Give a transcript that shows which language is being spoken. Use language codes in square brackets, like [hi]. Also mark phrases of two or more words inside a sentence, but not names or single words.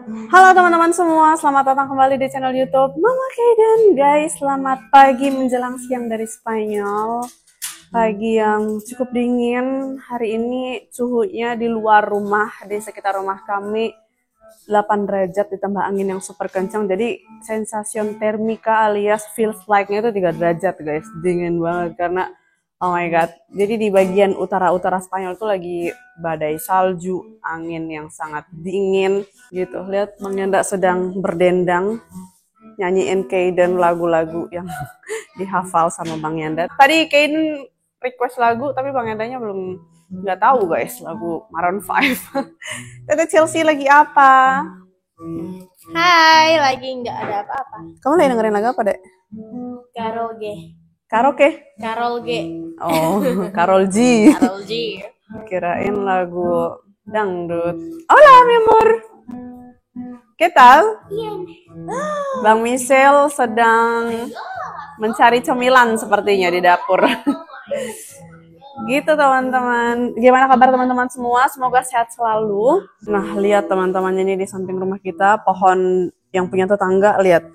[id] Halo teman-teman semua, selamat datang kembali di channel YouTube Mama Kaiden. Guys, selamat pagi menjelang siang dari Spanyol. Pagi yang cukup dingin. Hari ini suhunya di luar rumah, di sekitar rumah kami 8 derajat ditambah angin yang super kencang. Jadi [es] sensation termika [id] alias [en] feels like- [id] nya itu 3 derajat guys. Dingin banget karena [en] oh my god. [id] Jadi di bagian utara-utara Spanyol tuh lagi badai salju, angin yang sangat dingin gitu. Lihat Bang Yanda sedang berdendang nyanyiin Kaiden lagu-lagu yang dihafal sama Bang Yanda. Tadi Kaiden request lagu tapi Bang Yandanya belum nggak tahu guys lagu Maroon 5. Tete Chelsea lagi apa? Hai, lagi nggak ada apa-apa. Kamu lagi dengerin lagu apa, Dek? Karaoke. Karaoke? Karol G. Oh, Karol G. Karol G. Kirain lagu dangdut. [es] Hola, mi amor. ¿Qué tal? [id] Bang Michel sedang mencari cemilan sepertinya di dapur. Gitu teman-teman. Gimana kabar teman-teman semua? Semoga sehat selalu. Nah, lihat teman-teman, ini di samping rumah kita pohon yang punya tetangga, lihat.